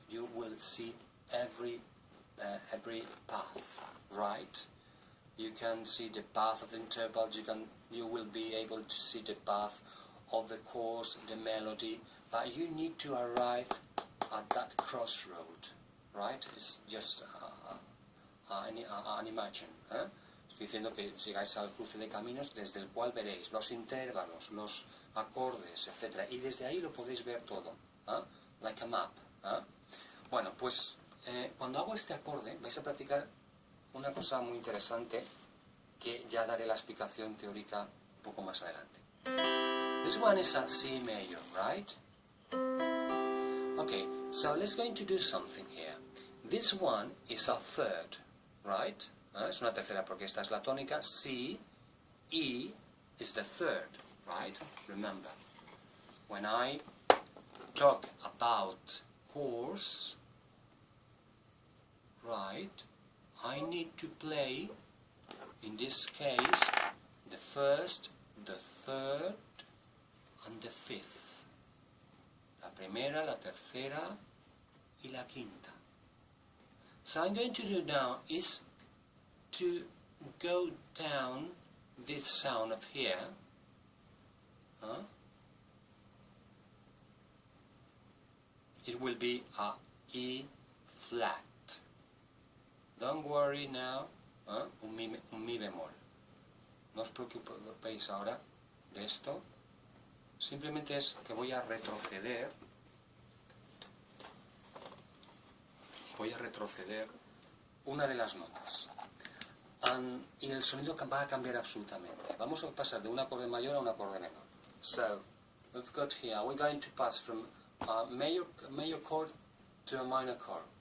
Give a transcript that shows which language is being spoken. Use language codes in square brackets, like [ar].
[en] You will see every path, right? You can see the path of the intervals. You will be able to see the path of the chords, the melody, but you need to arrive at that crossroad, right? It's just an imagine. [es] Estoy diciendo que llegáis al cruce de caminos desde el cual veréis los intervalos, los acordes, etc. Y desde ahí lo podéis ver todo, [en] like a map. [es] Bueno, pues cuando hago este acorde vais a practicar una cosa muy interesante que ya daré la explicación teórica un poco más adelante. [en] This one is a C major, right? Okay, so let's going to do something here. This one is a third, right? [es] Es una tercera porque esta es la tónica. [en] C, E is the third, right? Remember, when I talk about chords, right, I need to play, in this case, the first, the third, and the fifth. [es] La primera, la tercera, y la quinta. [en] So I'm going to do now is to go down this sound of here, it will be a E flat. Don't worry now, [es] un mi bemol. No os preocupéis ahora de esto, simplemente es que voy a retroceder una de las notas. Y el sonido va a cambiar absolutamente. Vamos a pasar de un acorde mayor a un acorde menor. [en] So, we've got here, we're going to pass from a major chord to a minor chord.